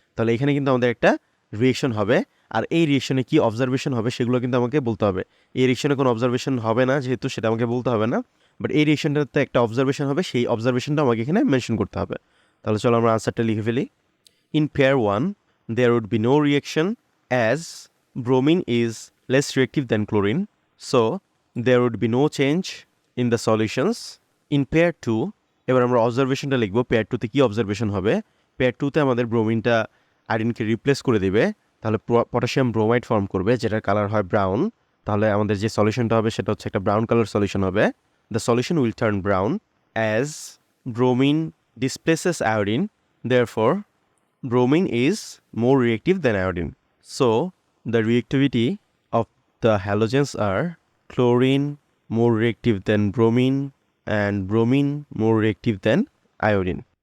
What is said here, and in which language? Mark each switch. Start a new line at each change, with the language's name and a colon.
Bangla: তাহলে এখানে কিন্তু আমাদের একটা রিয়েকশন হবে, আর এই রিয়েকশনে কি অবজারভেশন হবে সেগুলো কিন্তু আমাকে বলতে হবে। এই রিয়েকশনে কোনো অবজারভেশন হবে না যেহেতু, সেটা আমাকে বলতে হবে না, বাট এই রিয়েকশনটাতে একটা অবজারভেশন হবে, সেই অবজারভেশনটা আমাকে এখানে মেনশন করতে হবে। তাহলে চলো আমরা আনসারটা লিখে ফেলি।
English: In pair 1 there would be no reaction as bromine is less reactive than chlorine, so there would be no change in the solutions. In pair 2,
Bangla: এবার আমরা অবজারভেশনটা লিখব। পেয়ার 2তে কি অবজারভেশন হবে? পেয়ার 2তে আমাদের ব্রোমিনটা আয়োডিনকে রিপ্লেস করে দিবে, তাহলে পটাশিয়াম ব্রোমাইড ফর্ম করবে যেটার কালার হয় ব্রাউন। তাহলে আমাদের যে সলিউশনটা হবে সেটা হচ্ছে একটা ব্রাউন কালার সলিউশন হবে।
English: The solution will turn brown as bromine displaces iodine, therefore bromine is more reactive than iodine. So the reactivity of the halogens are chlorine more reactive than bromine and bromine more reactive than iodine.